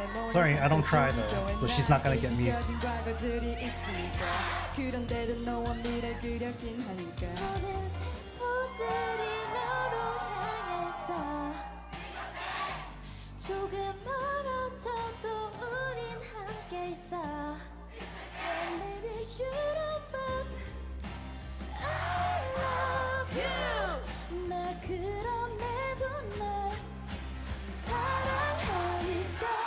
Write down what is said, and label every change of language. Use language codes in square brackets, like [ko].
[en] Sorry, I don't cry though, so she's not gonna get me. [ko] 모든 세포들이 너로 향해서 조금 멀어져도 우린 함께 있어. [en] And maybe should've but I love you. [ko] 나 그럼에도 널 사랑하니까.